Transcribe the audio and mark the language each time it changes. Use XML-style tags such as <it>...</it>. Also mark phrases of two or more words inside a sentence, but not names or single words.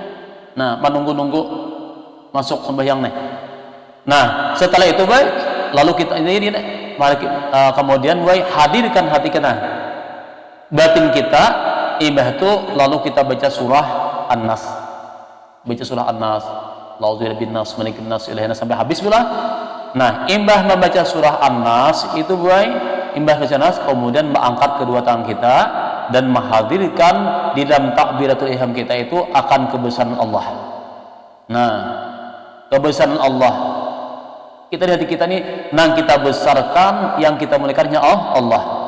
<bjn>Nah, menunggu-nunggu masuk sembahyang nih. Nah, setelah itu boy lalu kita ini kemudian hadirkan hati kita batin kita imbah itu lalu kita baca surah An-Nas</bjn> <ar>أعوذ بن الناس ملك الناس إلهنا</ar> <bjn>sampai habis pula. Nah, imbah membaca surah An-Nas itu boy, imbah baca Nas kemudian mengangkat kedua tangan kita dan menghadirkan di dalam takbiratul ihram kita itu akan kebesaran Allah. Nah, kebesaran Allah kita di hati kita nih, nang kita besarkan yang kita muliakannya Allah.</bjn>